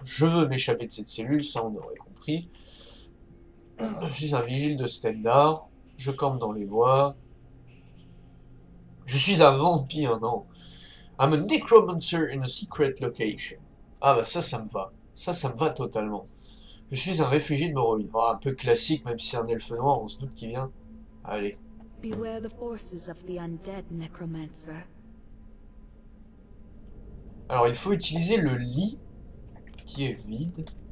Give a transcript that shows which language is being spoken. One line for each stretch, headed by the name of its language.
French: Je veux m'échapper de cette cellule, ça on aurait compris. Je suis un vigile de Stellar, je campe dans les bois, Je suis un vampire, non.
English: I'm a necromancer in a secret location.
French: Ah bah ça me va. Ça me va totalement. Je suis un réfugié de Morrowind. Oh, un peu classique, même si c'est un elfe noir, on se doute qu'il vient. Allez.
English: Beware the forces of the undead, necromancer.
French: Alors il faut utiliser le lit qui est vide.